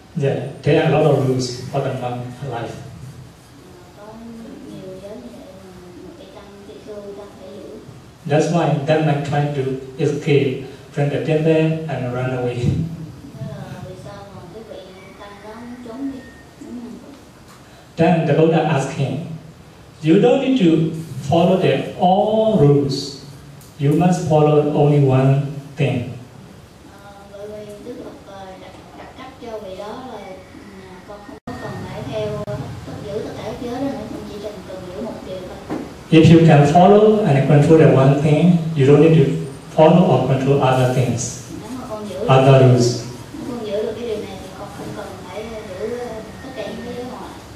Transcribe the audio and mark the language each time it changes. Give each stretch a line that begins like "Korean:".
English: Yeah, there are a lot of rules for the monk life.
Vietnamese: Có nhiều giới như vậy mà một cái tăng tỳ khưu tăng phải giữ.
English: That's why that man trying to escape from the temple and run away.
Vietnamese: Vì sao mà cái vị tăng đó muốn trốn đi?
English: Then the Buddha asked him, you don't need to follow the all rules. You must follow only one thing.
Vietnamese: Bởi vì Đức Phật đặt cách cho vị đó là con không có cần phải theo giữ tất cả các giới đó nữa, con chỉ cần giữ một điều thôi.
English: If you can follow and control the one thing, you don't need to follow or control other things, other rules.
Vietnamese: Nếu con giữ được cái điều này thì con không cần phải giữ tất cả những cái giới ngoại.